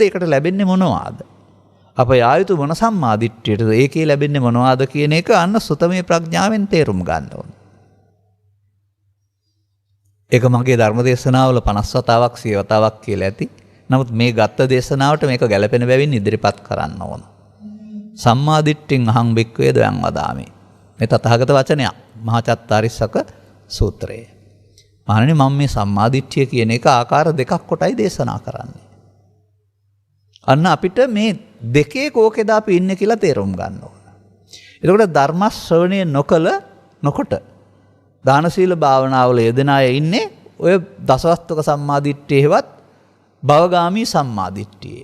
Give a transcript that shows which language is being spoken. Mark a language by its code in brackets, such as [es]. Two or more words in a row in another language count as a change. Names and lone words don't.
[si] ඒකට ලැබෙන්නේ මොනවාද? අප යායුතු මොන සම්මාදිට්ඨියටද? ඒකේ ලැබෙන්නේ මොනවාද කියන එක අන්න සුතමේ ප්‍රඥාවෙන් තේරුම් ගන්න ඕන. ඒක මගේ ධර්ම දේශනාවල 50 වතාවක් 100 වතාවක් කියලා ඇති. නමුත් මේ ගත්ත දේශනාවට මේක ගැලපෙන බැවින් ඉදිරිපත් කරන්න ඕන. [pi] සම්මාදිට්ඨින් අහං බික්ඛවේ දයං වදාමි. [si] මේ තථාගත වචනයක්. මහා චත්තාරිස්සක සූත්‍රයේ. මහණෙනි මම මේ සම්මාදිට්ඨිය කියන එක ආකාර දෙකක් කොටයි දේශනා කරන්නේ. අන්න අපිට මේ දෙකේ කෝකේද අපි ඉන්නේ කියලා තේරුම් ගන්න ඕන. එතකොට ධර්ම ශ්‍රවණය නොකොට දාන සීල භාවනාවල යෙදෙන අය ඉන්නේ ඔය දසවස්තුක සම්මාදිට්ඨියේවත් භවගාමී සම්මාදිට්ඨියේ.